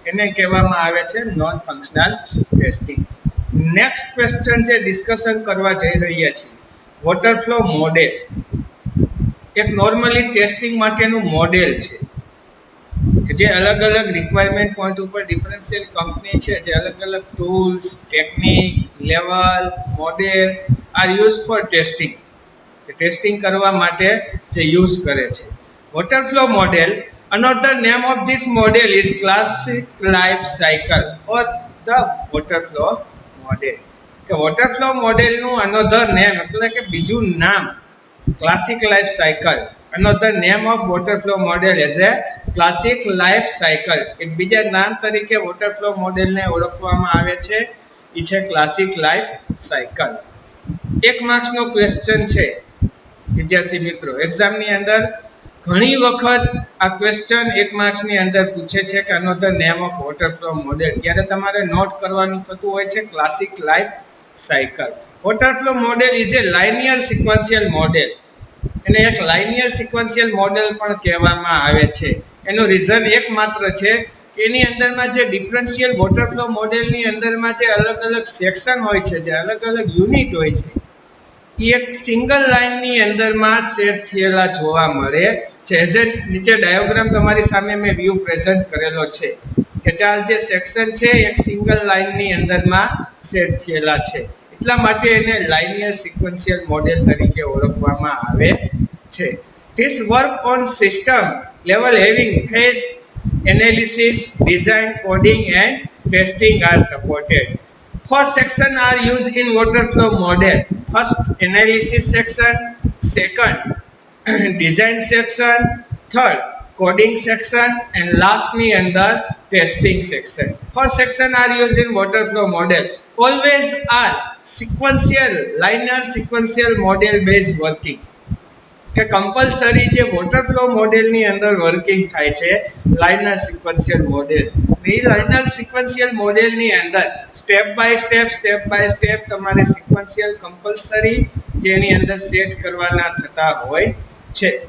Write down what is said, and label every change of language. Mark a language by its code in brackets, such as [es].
[gu] એને કહેવામાં આવે છે non functional testing. Next question જે ડિસ્કશન કરવા જઈ રહ્યા છીએ, વોટરફ્લો મોડેલ એક નોર્મલી ટેસ્ટિંગ માટેનું મોડેલ છે કે જે અલગ અલગ રિક્વાયરમેન્ટ પોઈન્ટ ઉપર ડિફરન્શિયલ કંપની છે જે અલગ અલગ tools, technique, level, model [en] are use for testing, [gu] testing કરવા માટે જે યુઝ કરે છે. [en] Waterflow model, another name of this model is classic life cycle or the waterflow model. [gu] કે વોટરફ્લો મોડેલનું [en] another name [gu] એટલે કે બીજું નામ classic life cycle. [en] Another name of waterflow model is a classic life cycle. [gu] એક બીજા નામ તરીકે વોટરફ્લો મોડેલને ઓળખવામાં આવે છે, એ છે ક્લાસિક લાઈફ સાયકલ. 1 માર્ક્સનો ક્વેશ્ચન છે વિદ્યાર્થી મિત્રો. એક્ઝામની અંદર ઘણી વખત આ ક્વેશ્ચન 1 માર્ક્સની અંદર પૂછે છે કે [en] another name of waterflow model. [gu] ત્યારે તમારે નોટ કરવાનું થતું હોય છે classic life cycle. [en] Waterflow model is a linear sequential model. [gu] એને એક લાઇનિયર સિક્વન્શિયલ મોડેલ પણ કહેવામાં આવે છે. એનું રીઝન એકમાત્ર છે કે એની અંદરમાં જે ડિફરન્શિયલ વોટરફ્લો મોડેલની અંદરમાં જે અલગ અલગ સેક્શન હોય છે, જે અલગ અલગ યુનિટ હોય છે, એ એક સિંગલ લાઇનની અંદરમાં સેટ થયેલા જોવા મળે છે. એઝ એ નીચે ડાયોગ્રામ તમારી સામે મેં વ્યૂ પ્રેઝન્ટ કરેલો છે કે ચાર જે સેક્શન છે એક સિંગલ લાઇનની અંદરમાં સેટ થયેલા છે. એટલા માટે એને લાઇનિયર સિક્વન્શિયલ મોડેલ તરીકે ઓળખવામાં આવે છે. [en] This work on system level having phase analysis, design, coding and testing are supported. 4 sections are used in waterflow model. First, analysis section. Second, design section. Third, coding section. And lastly, under testing section. 4 sections are used in waterflow model. Always are sequential, linear sequential model based working. [gu] કે compulsory જે waterfall મોડેલની અંદર working થાય છે liner sequential model. એ liner sequential મોડેલની અંદર step by step તમારે sequential compulsory જેની અંદર સેટ કરવાના થતા હોય છે.